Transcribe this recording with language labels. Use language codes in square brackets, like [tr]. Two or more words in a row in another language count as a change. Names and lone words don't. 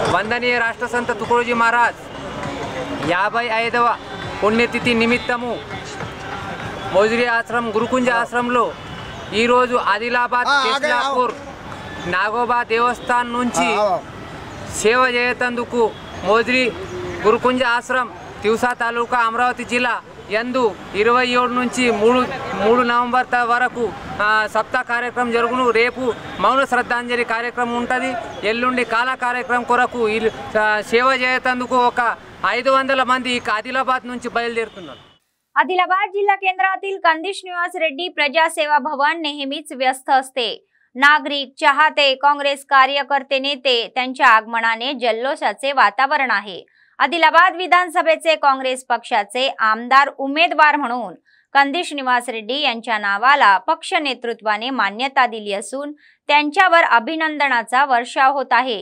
[te] వందనీయ రాష్ట్రసంత తుకోజీ మహారాజ్ 55వ పుణ్యతిథి నిమిత్తము మోజురి ఆశ్రమం గురుకుంజ ఆశ్రమంలో ఈరోజు ఆదిలాబాద్ కేస్లాపూర్ నాగోబా దేవస్థానం నుంచి సేవ చేయతందుకు మోజురి గురుకుంజ ఆశ్రమం తివసా తాలూకా అమరావతి జిల్లా యందు 27 నుంచి 3 నవంబర్ వరకు సప్తాహ కార్యక్రమం జరుగును. రేపు మౌన శ్రద్ధాంజలి కార్యక్రమం ఉంటుంది. ఎల్లుండి కాలా కార్యక్రమం కొరకు సేవ చేయతందుకు ఒక 500 मंदी आदिलाबाद నుంచి బయలుదేరుతున్నారు. [mr] आदिलाबाद जिल्हा केंद्रातील कंदिश निवास रेड्डी प्रजासेवा भवन नेहमीच व्यस्त असते. नागरिक चाहते काँग्रेस कार्यकर्ते नेते त्यांच्या आगमनाने जल्लोषाचे वातावरण आहे. आदिलाबाद विधानसभेचे काँग्रेस पक्षाचे आमदार उमेदवार म्हणून कंदिश निवास रेड्डी यांच्या नावाला पक्ष नेतृत्वाने मान्यता दिली असून त्यांच्यावर अभिनंदनाचा वर्षाव होत आहे.